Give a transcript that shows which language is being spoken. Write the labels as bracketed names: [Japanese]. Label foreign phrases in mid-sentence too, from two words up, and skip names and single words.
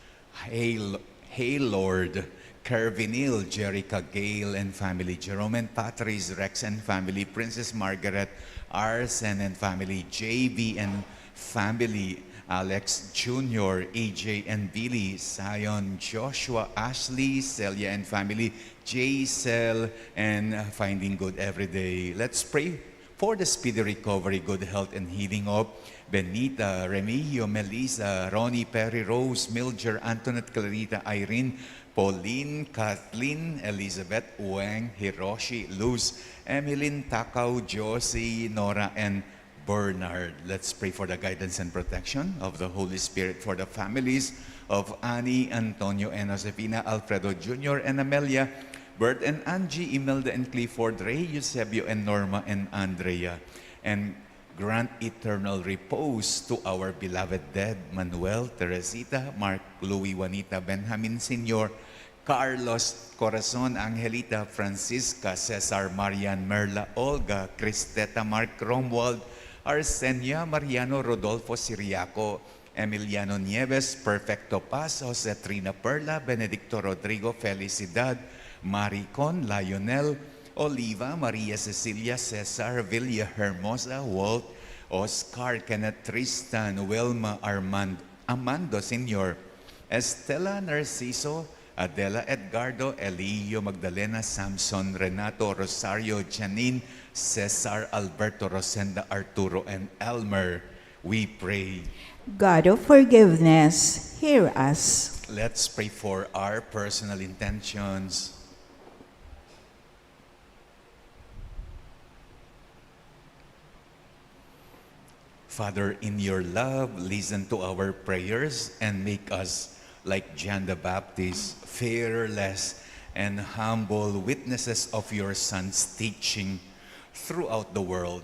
[English] Haylord, Kervinil, Jerica Gale and family, Jerome and Patrice, Rex and family, Princess Margaret, Arsen and family, JB and family, Alex Jr., AJ and Billy, Zion, Joshua, Ashley, Celia and family, J-Cell, and finding good every day. Let's pray for the speedy recovery, good health, and healing of Benita, Remigio, Melissa, Ronnie, Perry, Rose, Milger, Antoinette, Clarita, Irene, Pauline, Kathleen, Elizabeth, Wang, Hiroshi, Luz, Emmeline, Takaw, Josie, Nora, and Bernard. Let's pray for the guidance and protection of the Holy Spirit for the families of Annie, Antonio, and Josefina, Alfredo Jr. and Amelia, Bert and Angie, Imelda and Clifford, Ray, Eusebio and Norma and Andrea. And grant eternal repose to our beloved dead, Manuel, Teresita, Mark, Louie, Juanita, Benjamin Sr., Carlos, Corazon, Angelita, Francisca, Cesar, Marian, Merla, Olga, Cristeta, Mark, Romwald, Arsenia, Mariano, Rodolfo, Siriaco, Emiliano Nieves, Perfecto Paz, Jose Trina Perla, Benedicto Rodrigo, Felicidad, Maricon, Lionel, Oliva, Maria Cecilia, Cesar, Villa Hermosa, Walt, Oscar, Kenneth, Tristan, Wilma, Amando Sr., Estela Narciso, Adela Edgardo, Elio, Magdalena, Samson, Renato, Rosario, Janine, Cesar, Alberto, Rosenda, Arturo, and Elmer. We pray. God of forgiveness, hear us. Let's pray for our personal intentions. Father, in your love, listen to our prayers and make us like John the Baptist, fearless and humble witnesses of your Son's teaching throughout the world.